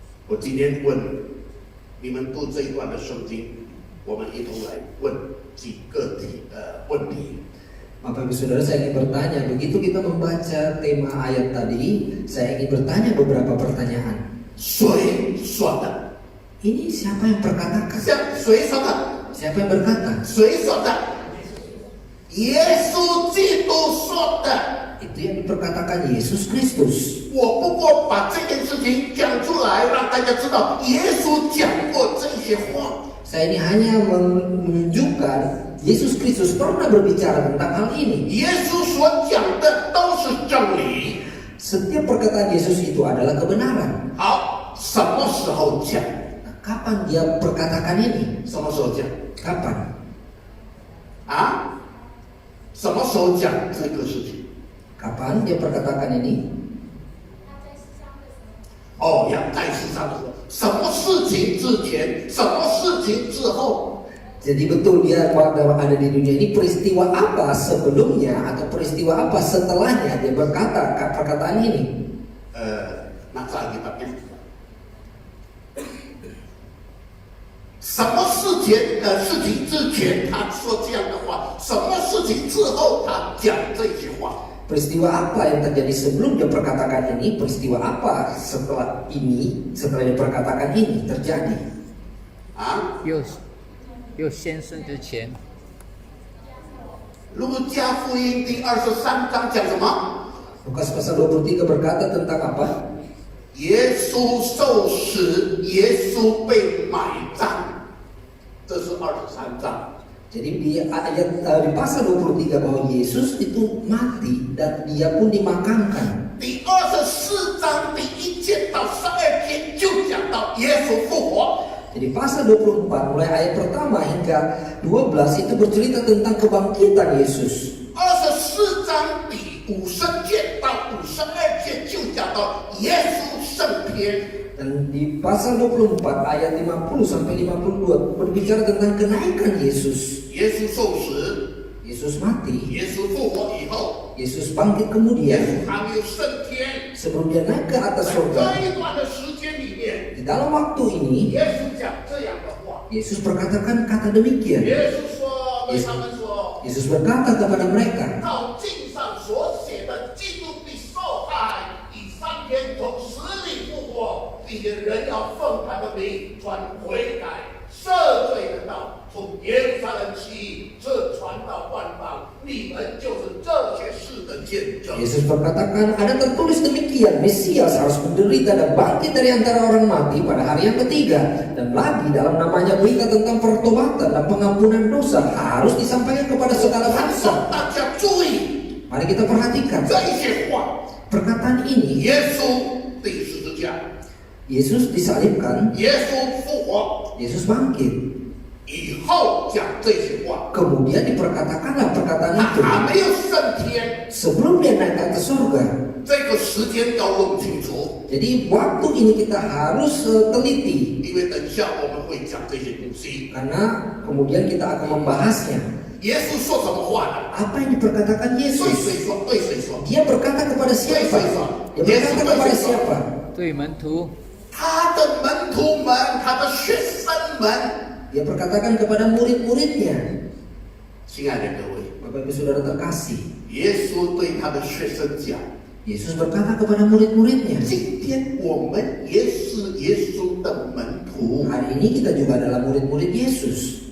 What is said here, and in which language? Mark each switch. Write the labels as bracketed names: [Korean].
[Chinese] 我今天问你们读这一段的圣经，我们一同来问几个问题。 [Indonesian] Bapak Ibu Saudara, saya ingin bertanya, begitu kita membaca tema ayat tadi, saya ingin bertanya beberapa pertanyaan. [Chinese] 谁说的？ [Indonesian] Ini siapa yang berkatakan? [Chinese] 像谁说的？ [Indonesian] Siapa yang berkata? [Chinese] 谁说的？耶稣基督说的。 [Indonesian] Itu yang diperkatakan Yesus Kristus. [Chinese] 我不过把这件事情讲出来，让大家知道耶稣讲过这些话。 [Indonesian] Saya ini hanya menunjukkan Yesus Kristus pernah berbicara tentang hal ini. [Chinese] 耶稣所讲的都是真理。 [Indonesian] Setiap perkataan Yesus itu adalah kebenaran. [Chinese] 好，什么时候讲？ [Indonesian] Nah, kapan dia perkatakan ini? [Chinese] 什么时候讲？ [Indonesian] Kapan? [Chinese] 啊？什么时候讲这个事情？ [Indonesian] Kapan dia perkatakan ini? [Chinese] 哦，要在世上的时候，什么事情之前，什么事情之后？ [Indonesian] Jadi betul dia waktu ada di dunia ini, peristiwa apa sebelumnya atau peristiwa apa setelahnya dia berkata perkataan ini. [Chinese] 拿出来给他看。什么事情之前他说这样的话，什么事情之后他讲这些话。 [Indonesian] Peristiwa apa yang terjadi sebelum dia perkatakan ini, peristiwa apa setelah dia perkatakan ini terjadi. 啊， [Chinese] 又先生之前，路加福音第23章讲什么？ [Indonesian] Lukas pasal 23 berkata tentang apa? [Chinese] 耶稣受死，耶稣被埋葬，这是23章。 [Indonesian] Jadi di pasal 23 bahwa Yesus itu mati dan dia pun dimakamkan. [Chinese] 第24章第1节到12节就讲到耶稣复活。 [Indonesian] Jadi pasal 24 mulai ayat pertama hingga 12 itu bercerita tentang kebangkitan Yesus. [Chinese] 24章第50节到52节就讲到耶稣升天。 [Indonesian] Dan di pasal 24 ayat 50 sampai 52 berbicara tentang kenaikan Yesus. [Chinese] 耶稣受死， [Indonesian] Yesus mati, [Chinese] 耶稣复活以后， [Indonesian] Yesus bangkit [Chinese] 耶 [Indonesian] kemudian [Chinese] 稣还没有升天。 [Indonesian] sebelum dia naik ke atas [Chinese] 这 [Indonesian] surga. [Chinese] 一段的时间里面， [Indonesian] Di dalam waktu ini [Chinese] 耶稣讲这样的话。 [Indonesian] Yesus berkatakan kata demikian. [Chinese] 耶稣说：“对他们说， [Indonesian] Yesus berkata kepada mereka, [Chinese] 照经上所写的，基督必受害，以3天从死里复活，并且人要奉他的名传悔改、赦罪的道，从耶路撒冷起，这传到万邦，你们就是这些事的见证。” [Indonesian] Yesus berkatakan, ada tertulis demikian, Mesias harus menderita dan bangkit dari antara orang mati pada hari yang ketiga. Dan lagi dalam namanya berita tentang pertobatan dan pengampunan dosa harus disampaikan kepada segala [Chinese] 他 [Indonesian] bangsa. [Chinese] 说：“大家注意 [Indonesian] Mari kita perhatikan [Chinese] 这一些话， [Indonesian] perkataan ini. [Chinese] 耶稣钉十字架， [Indonesian] Yesus disalibkan, [Chinese] 耶稣复活 [Indonesian] Yesus bangkit. [Chinese] 以后讲这些话。” [Indonesian] Kemudian diperkatakanlah perkataan [Chinese] 他 [Indonesian] itu [Chinese] 还没有升天， [Indonesian] sebelum dia naik ke atas surga. [Chinese] 这个时间要弄清楚， [Indonesian] Jadi waktu ini kita harus teliti [Chinese] 因为等一下我们会讲这些东西。 [Indonesian] karena kemudian kita akan membahasnya. [Chinese] 耶稣说什么话呢？ [Indonesian] Apa yang diperkatakan [Chinese] 对 [Indonesian] Yesus? [Chinese] 谁说？对谁说？ [Indonesian] Dia berkata kepada siapa? Dia berkata kepada siapa? [Chinese] 对门徒，他的门徒们，他的学生们。 [Indonesian] Dia berkatakan kepada murid-muridnya. [Chinese] 亲爱的各位， [Indonesian] Bapak Ibu Saudara terkasih, [Chinese] 耶稣对他的学生讲： [Indonesian] Yesus berkata kepada murid-muridnya, [Chinese] 今天我们也是耶稣的门徒。 [Indonesian] hari ini kita juga adalah murid-murid Yesus.